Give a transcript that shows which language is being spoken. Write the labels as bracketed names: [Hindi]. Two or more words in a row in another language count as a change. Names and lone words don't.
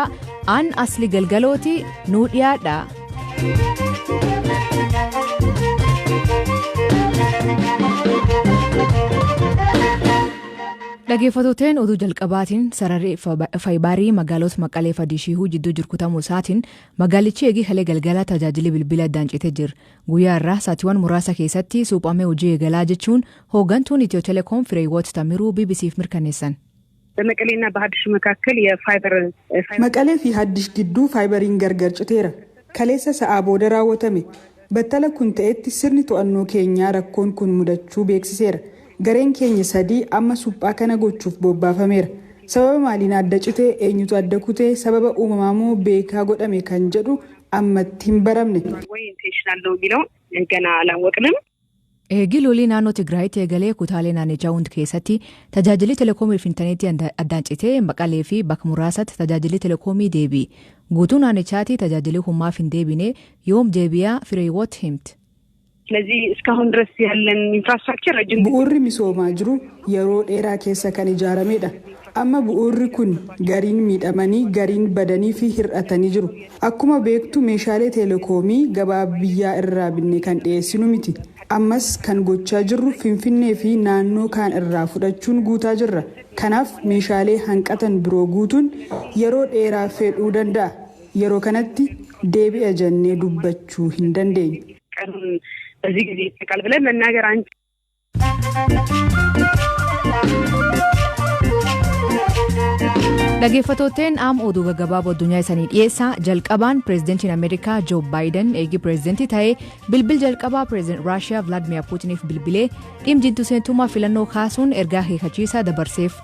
[Oromo] An asli galgalooti nuu dhiyaadha. Dhaggeeffattootni oduu jalqabaatiin sararri faayibaarii magaalota Maqalee fi Adishihuu jidduu jirkutamuu isaatiin magaalichi eegii kalee galgala tajaajila bilbila addaan citee jira. Guyyaa irraa saatiiwwan muraasa keessatti suuphamee hojii eegalaa jechuun hooggantuun Itiyoo Telekoom Fireewoot Tamiruu BBC'f mirkaneessan. [Amharic] በመቀሌና በሀዲሽ መካከል የፋይበር [Oromo] መቀሌ fi Hadish gidduu faayibariin gargar citeera. Kaleessa sa'aa booda raawwatame. Battala kun ta'etti sirni to'annoo keenyaa rakkoon kun mudachuu beeksiseera. Gareen keenya sadii amma suphaa kana gochuuf bobbaafameera. Sababa maaliin adda citee eenyutu adda kutee sababa uumamaa moo beekaa godhame kan jedhu ammatti hin baramne. [Amharic] ወይ ኢንቴንሽናል ነው የሚለው ገና አላወቅንም. [Oromo] Eegilolii naannoo Tigraayitti eegalee kutaalee naannichaa hundi keessatti tajaajilli telekoomii fi intarneetii addaan citee Maqalee fi bakka muraasatti tajaajilli telekoomii deebi'e. Guutuu naannichaatti tajaajilli humnaaf hin deebine yoom deebi'aa Fireewoot himti. [Amharic] ስለዚህ እስካሁን ድረስ ያለን ኢንፍራስትራክቸር ረጅም [Oromo] bu'uurri misoomaa jiru yeroo dheeraa keessa kan ijaaramedha. Amma bu'uurri kun gariin miidhamanii gariin badanii fi hir'atanii jiru. Akkuma beektu meeshaalee telekoomii gabaa biyyaa irraa binne kan dhiyeessinu miti. Ammas kan gochaa jirru Finfinnee fi naannoo kaan irraa fudhachuun guutaa jirra. Kanaaf meeshaalee hanqatan biroo guutuun yeroo dheeraa fedhuu danda'a. Yeroo kanatti deebi'a jennee dubbachuu hin dandeenye. [Amharic] በዚህ ጊዜ ተቃል ብለን መናገር አንቺ [Oromo] Dhaggeeffattootni oduu gaggabaaboo addunyaa isaanii dhiyeessaa. Jalqabaan pireezidantiin Ameerikaa Joo Baayiden eegii pireezidantii ta'ee bilbil jalqabaa pireezidantii Raashiyaa Vilaadimiir Puutiniif bilbilee dhimma seentummaa filannoo kaasuun ergaa akeekkachiisaa dabarseef.